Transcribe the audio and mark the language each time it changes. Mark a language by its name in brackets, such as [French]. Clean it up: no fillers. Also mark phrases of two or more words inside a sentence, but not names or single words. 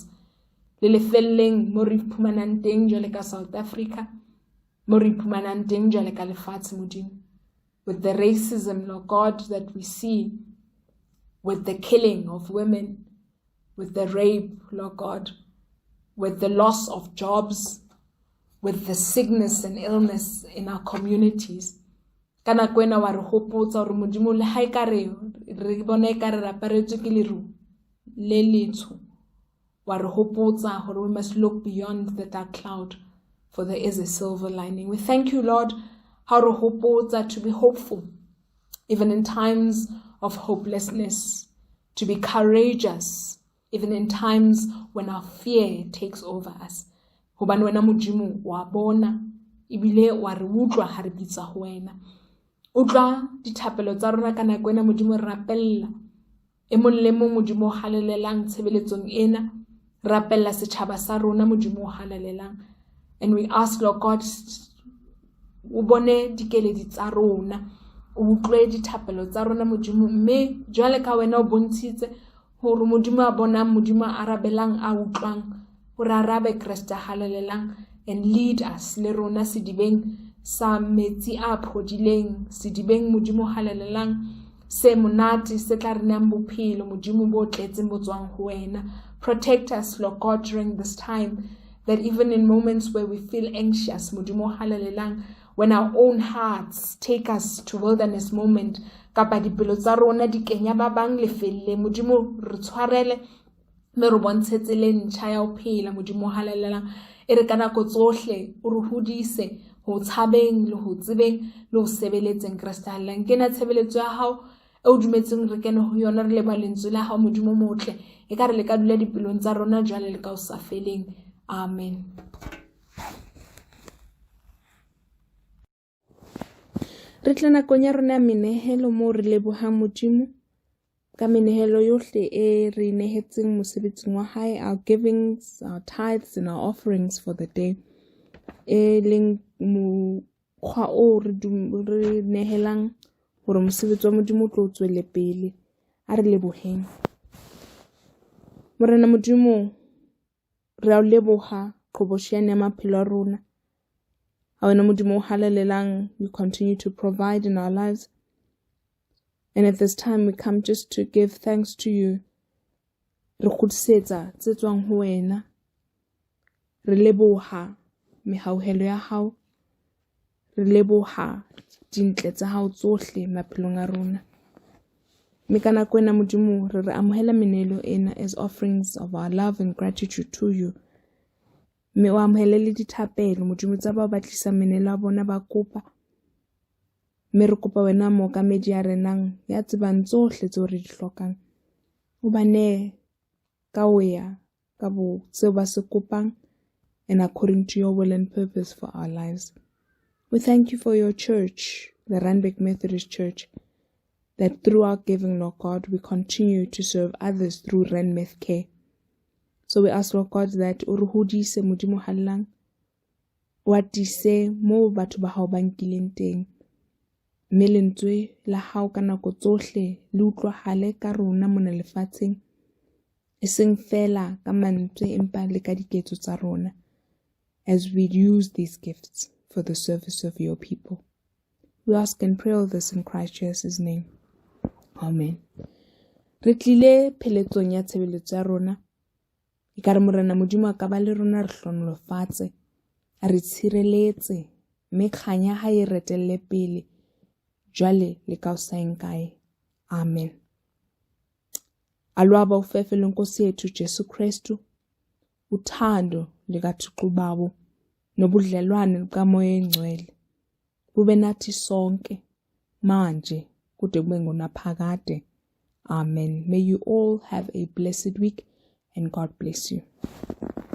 [English] South Africa, with the racism, Lord God, that we see, with the killing of women, with the rape, Lord God, with the loss of jobs, with the sickness and illness in our communities. [Southern Sotho] Kana kwena wa re hopotsa hore Modimo le ha ekare re bona ekare ra paretswe ke leru le letsho, wa re hopotsa hore [English] we must look beyond the dark cloud, for there is a silver lining. We thank you, Lord, how [Southern Sotho] re hopotsa [English] to be hopeful even in times of hopelessness, to be courageous even in times when our fear takes over us. [Southern Sotho] Hobane wena Modimo wa bona ibile wa re utlwa ha re bitsa ho wena. Utlwa dithapelo tsa rona ka nako ena Modimo, re rapella e mong le mong Modimo halelelang tshebeletsong ena, rapella setjhaba sa rona Modimo halelelang. [English] And we ask, Lord God, [Southern Sotho] o bone dikeledi tsa rona, o utlwe dithapelo tsa rona Modimo, mme jwale ka wena o bontshitse hore Modimo a bonang, Modimo a arabelang, a utlwang, hore arabe Kriste halelelang, [English] and lead us [Southern Sotho] le rona sedibeng sa metsi a phodileng, sedibeng Modimo halelelang, se monate se tla re nang bophelo Modimo bo tletseng bo tswang ho wena. [English] Protect us, Lord God, during this time, that even in moments where we feel anxious, [Southern Sotho] Modimo halelelang, [English] when our own hearts take us to wilderness moment, [Southern Sotho] kapa dipelo tsa rona di kenya ba bang lefelle, Modimo re tshwarele, me re bontshetse le ntjha ya ho phela Modimo halelelang, e re ka nako tsohle o re hodise ho tshabeng le ho tsebeng le ho sebeletseng Kriste halelelang. Kena tshebeletso ya hao e o dumetseng re kene ho yona, re leba lentswe la hao Modimo motle, e ka re le ka dula dipelong tsa rona jwale le ka o sa feleng. Amen. Re tla nakong ya rona ya menehelo mo re lebohang Modimo ka menehelo yohle e re nehetseng mosebetsing wa hae, [English] our givings, our tithes and our offerings for the day, [Southern Sotho] e leng mokgwa o re nehelang hore mosebetsi wa Modimo o tlo tswele pele. A re leboheng. Morena Modimo, re a leboha qhoboshiane ya maphelo a rona. Ha wena Modimo halelelang, [English] you continue to provide in our lives. And at this time we come just to give thanks to you. [Southern Sotho] Re khutsetsa tse tswang ho wena. Re leboha mehauhelo ya hao. Re leboha dintle tsa hao tsohle maphelong a rona. Mme ka nako ena Modimo re amohela menehelo ena [English] as offerings of our love and gratitude to you. [Southern Sotho] Mme o amohele le dithapelo Modimo tsa ba batlisa menehelo a bona ba kopa. Mme re kopa wena mookamedi ya renang ya tsebang tsohle tseo re di hlokang, o ba ne ka ho ya ka bo tseo ba se kopang, [English] and according to your will and purpose for our lives. We thank you for your church, the Randburg Methodist Church, that through our giving, Lord God, we continue to serve others through Randburg Care. So we ask, Lord God, that [Southern Sotho] o re hodise Modimo hallang, o atise mo batho ba hao ba nkileng teng, mme lentswe la hao ka nako tsohle le utlwahale ka rona mona lefatsheng, e seng fela ka mantswe empa le ka diketso tsa rona, [English] as we use these gifts for the service of your people. We ask and pray all this in Christ Jesus' name. Amen. [Southern Sotho] Re tlile pheletsong ya tshebeletso ya rona, e ka re Morena Modimo a ka ba le rona re hlonolofatse, a re tshireletse, mme kganya ha e retelle pele, jwale le ka hoseng kae. Amen. [Xhosa] Alwaba ufefe lwenkosi yethu Jesu Kristu, uthando likaThixo babo, nobudlelwane bukaMoya Engcwele bube nathi sonke manje kude kube ngunaphakade. Amen. [English] May you all have a blessed week and God bless you.